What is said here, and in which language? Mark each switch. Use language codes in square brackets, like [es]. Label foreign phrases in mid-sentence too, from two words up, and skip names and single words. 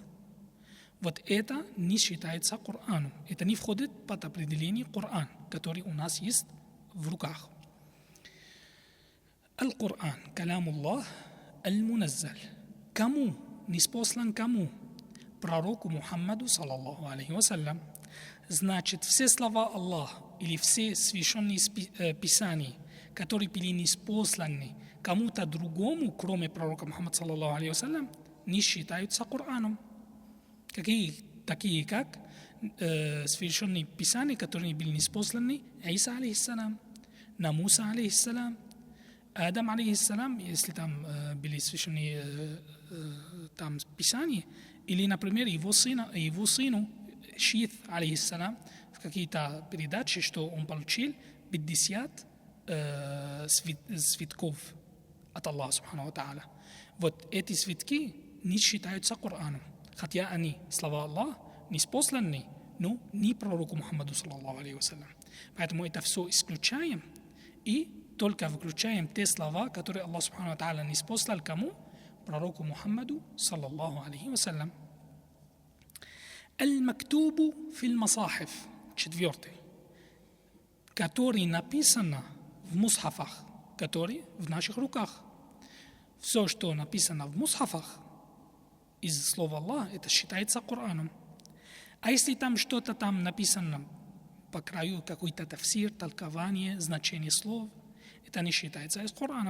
[ru] Вот это не считается Кораном. Это не входит под определение Коран, который у нас есть в руках. [ar] القرآن، كلام الله، المنزل. [ru] Кому? Ниспослан кому? Пророку Мухаммаду, [ar] صلى الله عليه وسلم. [ru] Значит, все слова Аллаха или все священные писания, которые были ниспосланы кому-то другому, кроме пророка Мухаммада, [ar] صلى الله عليه وسلم, [ru] не считаются Кораном. Такие как священные писания, которые были ниспосланы Иса алейхиссалам, на Муса алейхиссалам, Адам алейхиссалам, если там были священные там писания, или, например, его сыну Шит алейхиссалам, в какие-то передачи, что он получил 50 свитков от Аллаха [ar] سبحانه وتعالى. [ru] Вот эти свитки не считаются Кораном. Хотя они, слова Аллаха, ниспосланы, но не пророку Мухаммаду, [ar] صلى الله عليه وسلم. [ru] Поэтому это все исключаем и только включаем те слова, которые Аллах [ar] سبحانه وتعالى [ru] ниспослал кому? Пророку Мухаммаду, [ar] صلى الله عليه وسلم. المكتوب في المصاحف, [ru] четвертый, который написано в мусхафах, который в наших руках. Все, что написано в мусхафах, из слова Аллаха, это считается Кораном. А если там что-то там написано по краю, какой-то тафсир, толкование, значение слов, это не считается из Корана.